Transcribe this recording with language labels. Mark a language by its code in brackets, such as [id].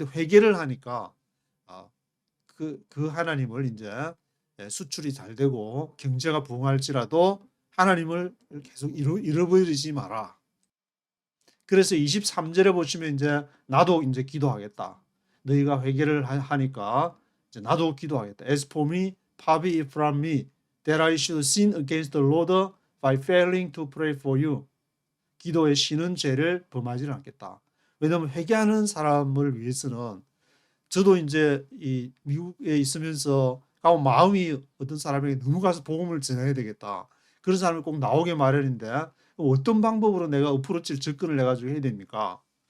[ko] 근데 회개를 하니까 그 하나님을 이제 수출이 잘 되고 경제가 부흥할지라도 하나님을 계속 잃어버리지 마라. 그래서 23절에 보시면 이제 나도 이제 기도하겠다. 너희가 회개를 하니까 이제 나도 기도하겠다. [en] As for me, far be it from me that I should sin against the Lord by failing to pray for you. [ko] 기도의 신은 죄를 범하지는 않겠다. 왜냐하면 회개하는 사람을 위해서는 저도 이제 이 미국에 있으면서 마음이 어떤 사람에게 너무 가서 복음을 전해야 되겠다. 그런 사람이 꼭 나오게 마련인데 어떤 방법으로 내가 어프로치를 접근을 해가지고 해야 됩니까?